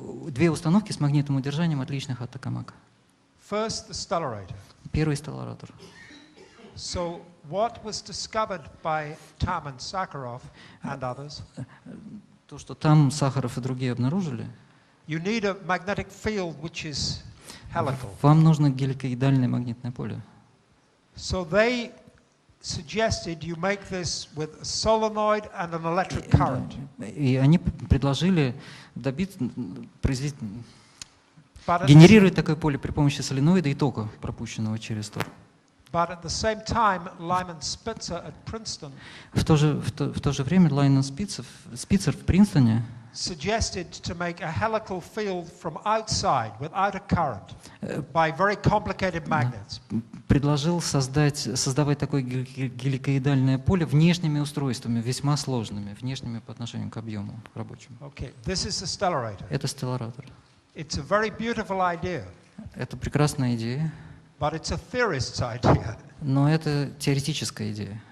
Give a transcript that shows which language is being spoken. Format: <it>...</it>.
<ru>две установки с магнитным удержанием, отличных от Токамака.</ru> <en>First, the stellarator.</en> <ru>Первый стелларатор.</ru> <en>So what was discovered by Tam and Sakharov and others,</en> <ru>То, что там Сахаров и другие обнаружили,</ru> <en>you need a magnetic field which is helical.</en> <ru>вам нужно геликоидальное магнитное поле.</ru> <en>So they suggested you make this with a solenoid and an electric current.</en> <ru>И они предложили</ru> <en>But at the</en> <ru>генерировать такое поле при помощи соленоида и тока, пропущенного через тор.</ru> <en>But at the same time, Lyman Spitzer at Princeton</en> <ru>В то же время Лайнен Спицер в Принстоне</ru> <en>suggested to make a helical field from outside without a current by very complicated magnets.</en> <ru>предложил создавать такое геликоидальное поле внешними устройствами, весьма сложными, внешними по отношению к объему рабочему.</ru> <en>Okay, this is a stellarator.</en> <ru>Это стелларатор.</ru> <en>It's a very beautiful idea.</en> <ru>Это прекрасная идея.</ru> <en>But it's a theorist's idea.</en> <ru>Но это теоретическая идея.</ru>